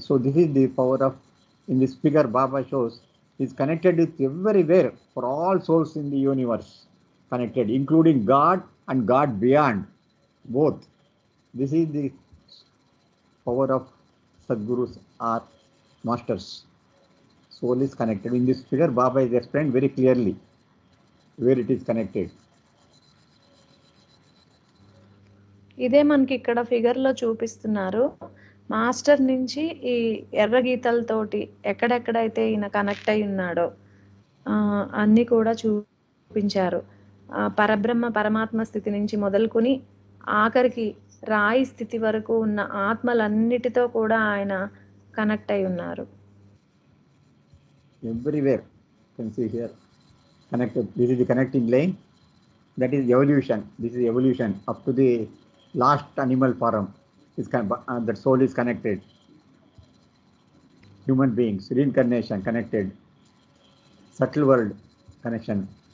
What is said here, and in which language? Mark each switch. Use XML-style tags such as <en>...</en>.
<en>So this is the power of, in this figure Baba shows, is connected with everywhere for all souls in the universe, connected, including God and God beyond, both. This is the power of Sadgurus or masters. Soul is connected. In this figure Baba is explained very clearly where it is connected.</en> <te>ఇదే మనకి ఇక్కడ figure లో చూపిస్తున్నారు. Master నుంచి ఈ ఎర్ర గీతలతోటి ఎక్కడెక్కడైతే ఈయన కనెక్ట్ అయి ఉన్నాడో అన్ని కూడా చూపించారు. పరబ్రహ్మ పరమాత్మ స్థితి నుంచి మొదలుకొని ఆఖరికి రాయి స్థితి వరకు ఉన్న ఆత్మలన్నిటితో కూడా ఆయన కనెక్ట్ అయి ఉన్నారు.</te> <en>Everywhere you can see here connected. This is the connecting line. That is evolution. This is evolution up to the last animal form. That soul is connected. Human beings, reincarnation connected. Subtle world connection.</en>